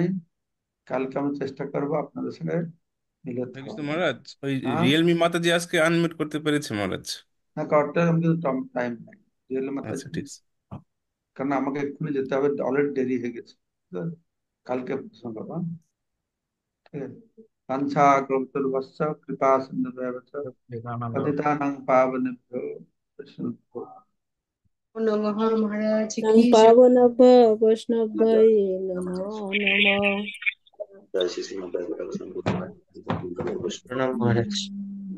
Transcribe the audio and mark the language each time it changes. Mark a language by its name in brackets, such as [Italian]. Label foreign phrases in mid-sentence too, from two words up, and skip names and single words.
[Bangla] কালকে আমি চেষ্টা করবো আপনাদের সঙ্গে মিলে [Sanskrit] হরে কৃষ্ণ [Bangla] থাকা। মহারাজ, ওই হ্যাঁ, রিয়েলমি মাতাজি আজকে আনমিউট করতে পেরেছে মহারাজ। না করতে আমি কিন্তু টাইম নাই, রিয়েল আচ্ছা, মাতাজি। ঠিক আছে। কারণ আমাকে এক্ষুনি যেতে হবে, অলরেডি দেরি হয়ে গেছে। ঠিক আছে? কালকে প্রশ্ন করবো, হ্যাঁ? ঠিক আছে। [Sanskrit] কাঞ্ছা কল্পতরুভ্যশ্চ কৃপা সিন্ধুভ্যেব চ পতিতানাং পাবনেভ্যো বৈষ্ণবেভ্যো। [Hindi] नमः महाराज नमः की जय। [Sanskrit] पावनभ्य वैष्णवभ्य नमो नमः। [Hindi] जय श्री श्रीमद भागवत गीता प्रणाम महाराज।